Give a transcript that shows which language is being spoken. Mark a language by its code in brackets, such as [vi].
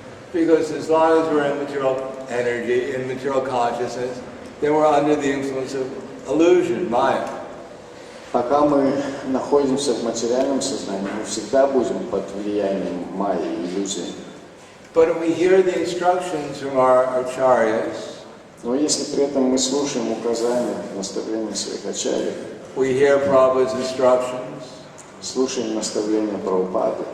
[en] Because as long as we're in material energy, in material consciousness, then we're under the influence of illusion, Maya. [ru] Пока мы находимся в материальном сознании, мы всегда будем под влиянием майи, иллюзий. [en] But when we hear the instructions from our acharyas, [ru] но если при этом мы слушаем указания, наставления своих ачарьев, [en] we hear Prabhupada's instructions, [ru] слушаем наставления Прабхупады,